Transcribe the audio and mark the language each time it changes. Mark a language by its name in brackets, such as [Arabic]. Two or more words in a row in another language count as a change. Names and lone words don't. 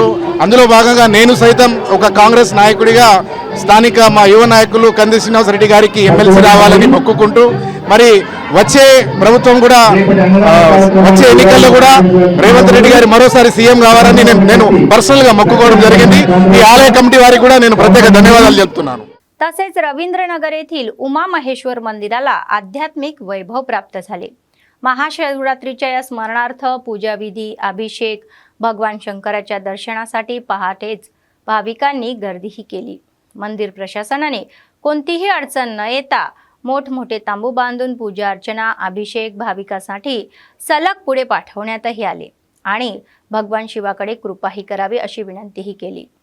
[Telugu] అందులో భాగంగా నేను సైతం ఒక కాంగ్రెస్ నాయకుడిగా స్థానిక మా యువ నాయకులు కంది శ్రీనివాసరెడ్డి గారికి ఎమ్మెల్సీ రావాలని మొక్కుకుంటూ మరి వచ్చే ప్రభుత్వం కూడా వచ్చే ఎన్నికల్లో కూడా రేవంత్ రెడ్డి గారి మరోసారి సీఎం కావాలని నేను పర్సనల్గా మొక్కుకోవడం జరిగింది। ఈ ఆలయ కమిటీ వారికి కూడా నేను ప్రత్యేక ధన్యవాదాలు చెప్తున్నాను। [Marathi] तसेच रवींद्रनगर येथील उमा महेश्वर मंदिराला आध्यात्मिक वैभव प्राप्त झाले। महाशिवरात्रीच्या या स्मरणार्थ पूजाविधी, अभिषेक, भगवान शंकराच्या दर्शनासाठी पहाटेच भाविकांनी गर्दीही केली। मंदिर प्रशासनाने कोणतीही अडचण न येता मोठमोठे तांबू बांधून पूजा अर्चना, अभिषेक भाविकांसाठी सलग पुढे पाठवण्यातही आले आणि भगवान शिवाकडे कृपाही करावी अशी विनंतीही केली।